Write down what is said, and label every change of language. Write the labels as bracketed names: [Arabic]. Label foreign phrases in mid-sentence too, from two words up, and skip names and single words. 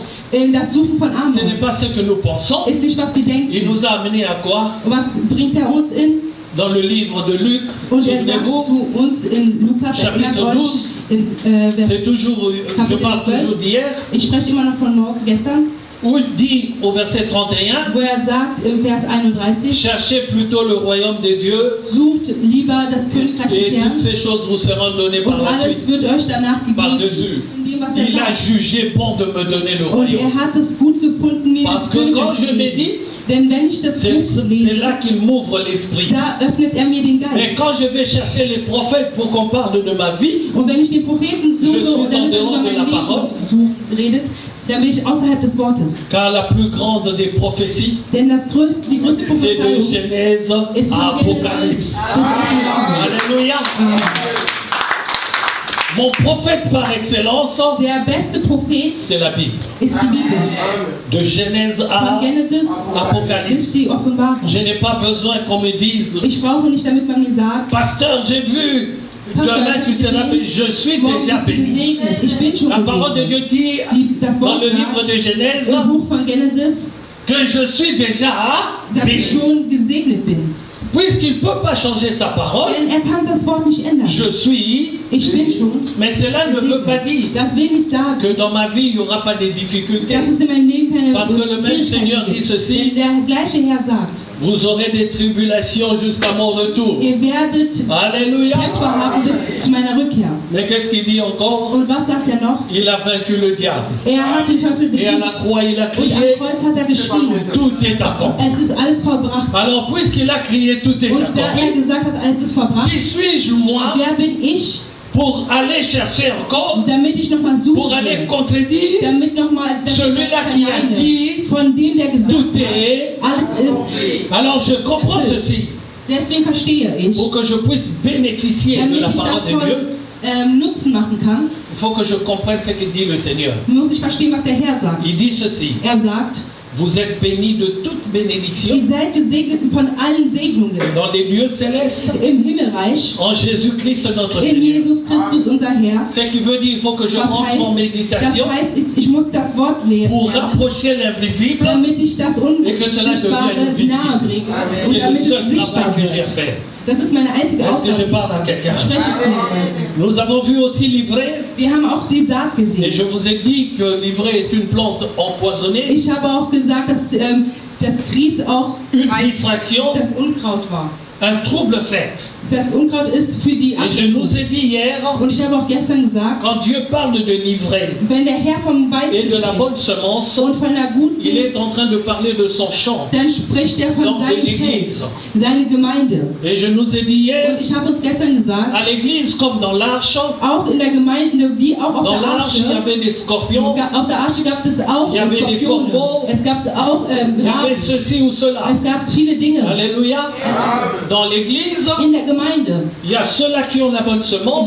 [German] das Suchen von [French] ce n'est Amos pas ce que nous pensons. [German] ist nicht, was wir [French] Il [German] denken. [French] nous a amené à quoi? [German] Was bringt er uns in? [French] Dans le livre de Luc, [German] Und er sagt [French] souvenez-vous, [German] zu uns in Lukas, erklärt [French] chapitre [German] euch, [French] 12, c'est toujours, je parle toujours d'hier, [German] ich spreche immer noch von gestern, [French] où il dit au verset 31, [German] wo er sagt im Vers 31, [French] cherchez plutôt le royaume de Dieu [German] sucht lieber das Königreich des [French] et [German] Herrn [French] toutes ces choses vous seront données par [German] und [French] la [German] alles [French] suite. [German] wird euch danach gegeben, [French] Par-dessus. [German] in dem, was er [French] Il a [German] sagt. [French] jugé bon de me donner le [German] Und [French] royaume. [German] er hat es gut gefunden, mir [French] Parce [German] das [French] que quand [German] Königreich [French] je [German] zu geben. [French] médite, [German] Denn wenn ich das [French] c'est [German] Buch lese, [French] là qu'il m'ouvre l'esprit. [German] da öffnet er mir den [French] Mais [German] Geist. [French] quand je vais chercher les prophètes pour qu'on parle de ma vie, [German] Und wenn ich den Propheten suche [French] Je suis [German] und [French] en [German] damit er [French] dehors [German] über [French] de la [German] mein [French] parole. [German] Leben redet, dann bin ich außerhalb des Wortes. [French] Car la plus grande des prophéties, [German] Denn die größte [French] c'est de [German] Prophezeiung [French] Genèse [German] ist [French] à [German] von Genesis [French] Apocalypse. [German] bis Offenbarung. [French] Alléluia. Mon prophète par excellence, [German] Der beste Prophet [French] c'est la Bible. [German] ist die Bibel. [French] De Genèse à [German] Von Genesis [French] Apocalypse. [German] bis die Offenbarung. [French] Je n'ai pas besoin qu'on me dise, [German] Ich brauche nicht, damit man mir sagt, [French] pasteur, j'ai vu, demain tu seras béni. Je suis [German] morgen [French] déjà [German] bist du [French] béni. [German] gesegnet. Ich bin schon [French] La parole de [German] gesegnet. [French] Dieu dit [German] Das [French] dans [German] Wort [French] le livre [German] sagt [French] de Genèse [German] im Buch von Genesis, [French] que je suis déjà [German] dass ich [French] béni. [German] schon gesegnet bin. [French] Puisqu'il ne peut pas changer sa parole, [German] Denn er kann das Wort nicht ändern. [French] je suis, [German] Ich bin schon [French] mais cela ne veut pas dire [German] Das will nicht sagen, [French] que dans ma vie il n'y aura pas de difficultés. [German] dass es in meinem Leben keine [French] Parce que le même Seigneur dit ceci, [German] Denn der gleiche Herr sagt, [French] vous aurez des tribulations jusqu'à mon retour. [German] ihr werdet [French] Alléluia. [German] Kämpfe haben bis zu meiner Rückkehr. [French] Mais qu'est-ce qu'il dit encore? [German] Und was sagt er noch? [French] Il a vaincu le diable. [German] Er hat den Teufel [French] Et à la [German] besiegt. [French] croix, il a [German] Und [French] crié, [German] am Kreuz hat er geschrien. [French] tout est accompli. [German] Es ist alles vollbracht. [French] Alors, puisqu'il a crié, tout est [German] Und da er [French] accompli, [German] gesagt hat, alles ist vollbracht, [French] qui suis-je, moi, [German] wer bin ich, [French] pour aller chercher encore, [German] damit ich nochmal [French] pour aller [German] suche, [French] contredire [German] damit nochmal [French] celui-là qui a dit, [German] von dem, der gesagt [French] tout [German] hat, [French] est. [German] alles ist. [French] Alors, je comprends ceci, [German] Deswegen verstehe ich, [French] pour que je puisse bénéficier de [German] damit [French] la [German] ich [French] parole de [German] davon [French] Dieu, [German] Nutzen machen kann, [French] il faut que je comprenne ce que dit le Seigneur. [German] muss ich verstehen, was der Herr sagt. [French] Il dit ceci, [German] Er sagt, [French] vous êtes bénis de toute bénédiction [German] ihr seid gesegnet von allen Segnungen [French] dans les lieux célestes, [German] im Himmelreich, [French] en Jésus-Christ notre [German] in [French] Seigneur. [German] Jesus Christus, unser Herr. [French] Ce qui veut dire qu'il faut que je [German] Das [French] rentre en méditation [German] heißt, ich muss das Wort lehren, [French] pour rapprocher l'invisible. [German] damit ich das [French] Et que cela [German] Unsichtbare [French] devienne visible. [German] nahe bringe und [French] C'est le [German] damit [French] seul [German] es sichtbar [French] travail que j'ai [German] wird. [French] fait. [German] Das ist meine einzige [French] Est-ce que je [German] Aufgabe. [French] parle à quelqu'un? [German] Spreche ich zu jemandem. [French] Nous avons vu aussi l'ivraie, [German] Wir haben auch die Saat [French] et [German] gesehen. [French] je vous ai dit que l'ivraie est une plante empoisonnée, [German] Ich habe auch gesagt, dass das Grieß auch une distraction, das Unkraut war. [French] un trouble fait. [German] Das Unkraut ist für die [French] Et je [German] Ablenkung. [French] nous ai dit hier, [German] Und ich habe auch gestern gesagt, [French] quand Dieu parle de l'ivraie [German] wenn der Herr vom [French] et de [German] Weizen [French] la bonne [German] spricht [French] semence, [German] und von der guten, [French] il est en train de parler de son champ, [German] dann spricht er von [French] donc de [German] seinem [French] l'église. [German] Feld, seine Gemeinde. [French] Et je nous ai dit hier, [German] Und ich habe uns gestern gesagt, [French] à l'église comme dans l'arche, [German] auch in der Gemeinde wie auch auf [French] dans [German] der [French] l'arche il y [German] Arche, [French] avait des scorpions, [German] auf der Arche gab es auch [French] Il y avait des [German] Skorpione. [French] corbeaux. [German] Es gab auch [French] il y avait [German] Raben. [French] ceci ou cela. [German] Es gab viele Dinge [French] Alléluia. Dans l'église, [German] in der Gemeinde. [French] il y a ceux-là qui ont la bonne semence